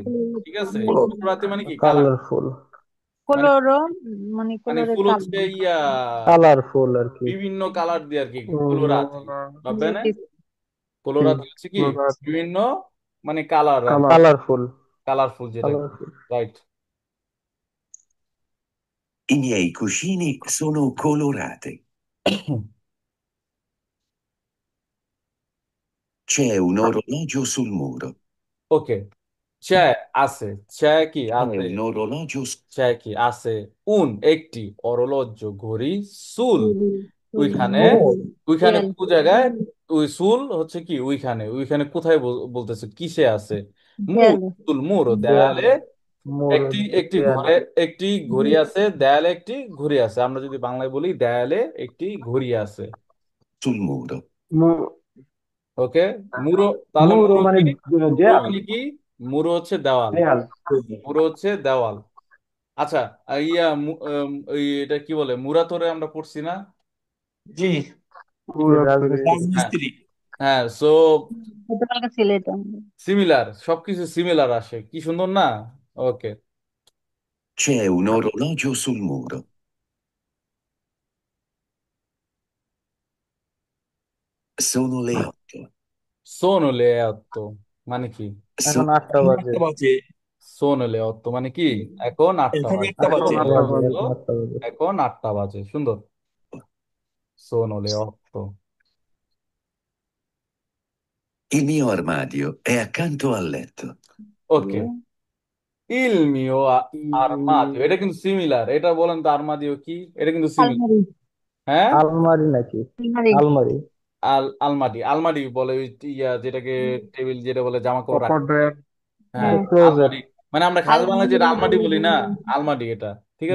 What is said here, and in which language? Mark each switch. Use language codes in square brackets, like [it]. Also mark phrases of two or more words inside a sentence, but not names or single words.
[bn] ঠিক আছে, কলোরাতি মানে কি? কালার, কালারফুল মানে কোলোরো মানে মানে কোলোরে ফুল কালো হচ্ছে ইয়া কালারফুল আর কি বিভিন্ন কালার দিয়ে আর কি, কলোরাতি ভাববে না? কলোরাতি হচ্ছে কি colorati, বিভিন্ন, মানে কালার আর color, কালারফুল কালারফুল, যেটা কালারফুল রাইট। [it] I miei cuscini sono colorati. C'è un orologio sul muro. [bn] ওকে, c'è আছে, c'è কি C'è আছে, [it] un orologio [bn] c'è কি আছে, একটি অরলজ্জ ঘড়ি, সুল ওইখানে, ওইখানে দেয়াল কোন জায়গায়, ওই সুল হচ্ছে কি ওইখানে, ওইখানে কোথায় বলতেছে, কিসে আছে? মুর, দেয়ালে সুল মুর, দেয়ালে দেয়ালে মোর একটি, একটি দেয়ালে ঘরে একটি ঘড়ি আছে, দেয়ালে একটি ঘড়ি আছে। আমরা যদি বাংলায় বলি দেয়ালে একটি ঘড়ি আছে। [it] sul muro. [bn] ওকে, মুরো, তাহলে মোর মুরো মানে কি? মুরো দেয়াল মানে কি? মুরো হচ্ছে দেওয়াল, দেয়াল মুরো হচ্ছে দেওয়াল। আচ্ছা, ইয়া এটা কি বলে, মুরাতরে আমরা পড়ছি না? জি রাজমিস্ত্রি হ্যাঁ, রাজমিস্ত্রি হ্যাঁ, সো ছোটবেলা ছিল এটা সিমিলার, সবকিছু সিমিলার আসে, কি সুন্দর না? ওকে, [it] C'è un orologio sul muro. Sono le 8. sono le 8 [bn] মানে কি? এখন Sono 8টা বাজে 8টা বাজে [it] sono le 8 [bn] মানে কি? এখন 8টা এখন বাজে। 8টা বাজে আটটা বলা বাজে হলো, এখন 8টা বাজে এখন 8টা বাজে, সুন্দর। [it] sono le 8। Il mio armadio è accanto al letto. ওকে, il mio armadio, [bn] এটা কিন্তু সিমিলার, এটা বলেন তো আর্মাদিও কি? এটা কিন্তু সিমিলার, আলমারি হ্যাঁ। আলমারি নাকি আলমারি আলমারি আলমারি, আলমারি বলে ওই ইয়া যেটাকে, টেবিল যেটা বলে জামা কাপড় রাখা, copper, হ্যাঁ, ক্লোজেট আলমারি। মানে আমরা খাস বাংলায় যেটা আলমারি বলি না, আলমারি এটা, ঠিক